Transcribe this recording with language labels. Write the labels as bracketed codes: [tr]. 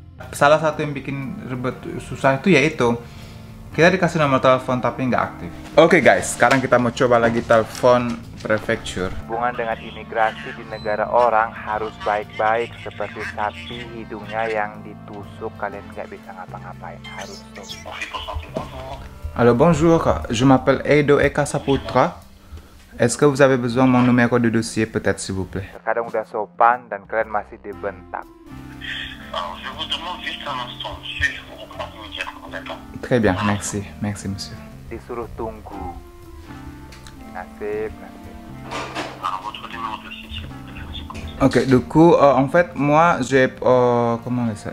[id] Salah satu yang bikin ribet susah itu yaitu kita dikasih nomor telepon tapi nggak aktif. Oke guys, sekarang kita mau coba lagi telepon prefecture. Hubungan dengan imigrasi di negara orang harus baik-baik, seperti sapi hidungnya yang ditusuk, kalian nggak bisa ngapa-ngapain, harus tuh. [fr] Alors bonjour, je m'appelle Edo Eka Saputra. Est-ce que vous avez besoin de mon numéro de dossier peut-être s'il vous plaît? [id] Terkadang udah sopan dan kalian masih dibentak. [fr] Alors, je vous demande juste un instant, monsieur, je vous reprends immédiatement, d'accord? Très bien, merci, merci monsieur. [id] Disuruh tunggu. Nasib. [fr] Alors, votre numéro de dossier, s'il vous plaît, je vous écoute. Ok, du coup, en fait, moi, j'ai comment on dit ça?